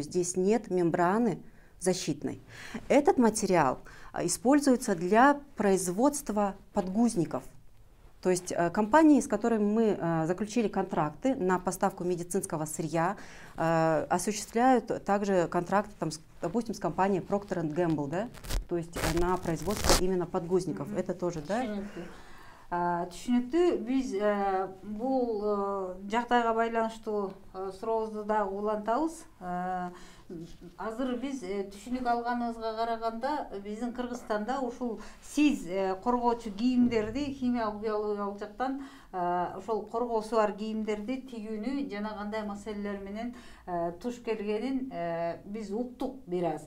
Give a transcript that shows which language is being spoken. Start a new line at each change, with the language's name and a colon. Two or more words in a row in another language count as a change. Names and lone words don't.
Russian: Здесь нет мембраны защитной. Этот материал используется для производства подгузников. То есть компании, с которыми мы заключили контракты на поставку медицинского сырья, осуществляют также контракты, там, допустим, с компанией Procter & Gamble, да? То есть на производство именно подгузников. Это тоже, да?
Kyrgyz: Түшүнүктүү. Биз бул жагдайга байланыштуу сурообузду дагы улантабыз. Азыр биз түшүнүк алганыбызга караганда биздин Кыргызстанда ушул СИЗ коргоочу кийимдерди химиялык биологиялык жактан ошол коргоосу бар кийимдерди тигүүнү жана кандай маселелер менен туш келгенин биз уктук бир аз.